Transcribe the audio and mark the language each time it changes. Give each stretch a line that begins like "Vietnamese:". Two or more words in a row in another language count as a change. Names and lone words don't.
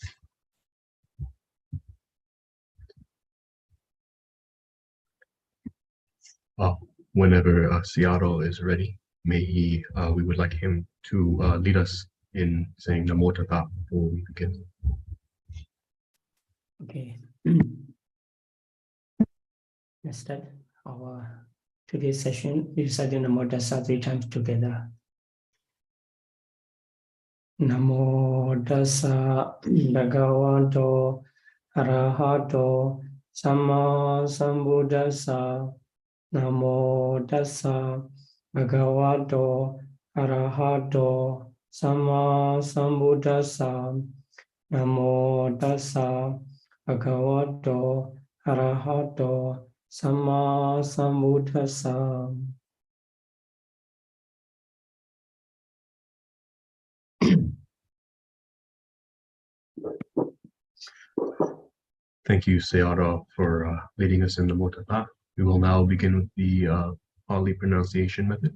English: Whenever Seattle is ready, we would like him to lead us in saying
Pali: Namo Tassa
English: before we begin. Okay. Let's start our today's session. We recite
Pali: Namo Tassa
English: 3 times together.
Pali: Namo Tassa Bhagavato Arahato Samma Sambuddhassa. Namo Tassa Bhagavato Arahato Samma Sambuddhassa. Namo Tassa Bhagavato Arahato Samma Sambuddhassa.
English: Thank you, Seattle, for leading us in
Pali: Namo Tassa.
English: We will now begin with the Pāḷi pronunciation method.